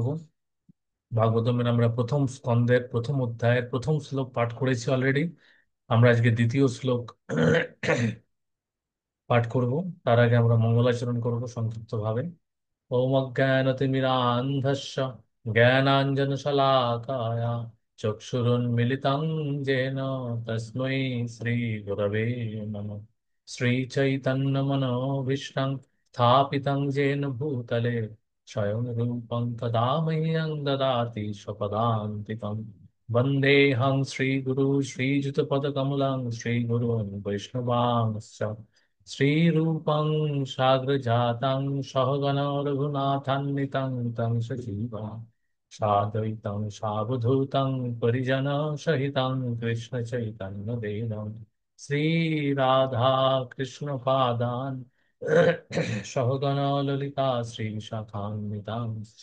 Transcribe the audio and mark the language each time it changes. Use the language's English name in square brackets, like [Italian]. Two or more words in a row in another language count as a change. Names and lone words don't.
[Bangla] ভাগবতমের আমরা প্রথম স্কন্ধের প্রথম অধ্যায়ের প্রথম শ্লোক পাঠ করেছি অলরেডি। আমরা আজকে দ্বিতীয় শ্লোক পাঠ করব। তার আগে আমরা মঙ্গলাচরণ করব সংক্ষিপ্ত ভাবে। [Sanskrit] ওম অজ্ঞানতিমিরান্ধস্য জ্ঞানাঞ্জনশলাকায় চক্ষুরুন্মিলিतं येन তস্मै শ্রীগুরবে নমঃ। শ্রীচৈতন্যমনোভীষ্টং স্থাপিतं येन भूतले स्वयं रूपं तदा मह्यं ददाति स्वपदान्तिकं। वन्देऽहं श्रीगुरु श्रीयुतपदकमलं श्रीगुरून् वैष्णवांश्च श्रीरूपं साग्रजातं सहगण रघुनाथान्वितं तं सजीवं साद्वैतं सावधूतं परिजनसहितं कृष्णचैतन्यदेवं श्रीराधा कृष्णपादान् सहगण ललिता श्रीशाखान्वितांश्च।